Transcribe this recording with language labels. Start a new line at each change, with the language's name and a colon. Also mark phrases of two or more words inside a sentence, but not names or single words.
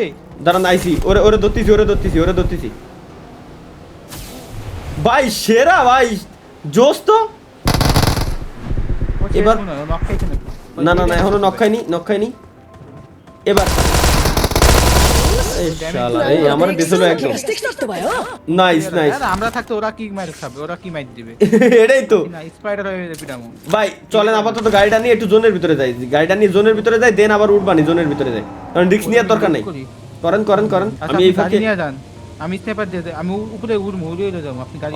Bangla: দাঁড়ান আইসি ওরে ধরতেছি ভাই সেরা ভাই জোস তো এবার নক খাইছে না এখনো নক খাইনি এবার এই শালা এই আমার দিছিল একদম
Japanese: してきたってばよ
Bangla: নাইস আমরা থাকতে ওরা কি মার খাবে ওরা কি মার দিবে এটাই তো না স্পাইডার হয়ে যাবে পিটামো ভাই চলেন আপাতত গাড়িটা নিয়ে একটু জোনের ভিতরে যাই দেন আবার উঠবানি জোনের ভিতরে যাই কারণ রিস্ক নেওয়ার দরকার নাই করেন আমি এই ফাঁকে নিয়ে যান আমি স্নাইপার দিয়ে আমি উপরে উড়ে যাবো আপনি গাড়ি